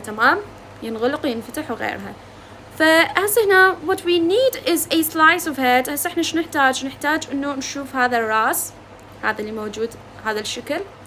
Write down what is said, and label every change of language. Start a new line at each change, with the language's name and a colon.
Arabic: تمام؟ ينغلق وينفتح وغيرها. فهسه هنا
English: what we need is a slice of head.
Arabic: هسه احنا شو نحتاج انه نشوف هذا الراس، هذا اللي موجود، هذا الشكل.